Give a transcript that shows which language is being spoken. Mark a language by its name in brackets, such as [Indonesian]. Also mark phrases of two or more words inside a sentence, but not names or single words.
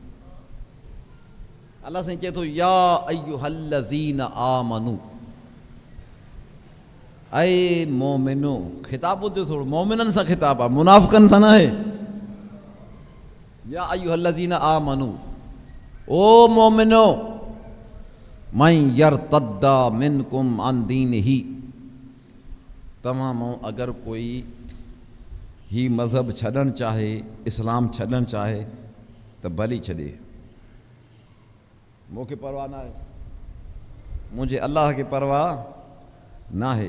[Sindhi] अलाह साईं चए थो [Arabic] يا أيها الذين آمنوا, [Sindhi] ऐं मोमिनो। ख़िताब ॿुधो थोरो, मोमिननि सां ख़िताब आहे, मुनाफ़िक़नि सां न आहे। [Arabic] يا أيها الذين آمنوا, [Sindhi] ओ मोमिनो, [Arabic] من يرتد منكم عن دينه, [Sindhi] तव्हां मां अगरि कोई ही मज़हब छॾणु चाहे, इस्लाम छॾणु चाहे त भली छॾे, मूंखे परवाह न आहे, मुंहिंजे अलाह खे परवाह न आहे।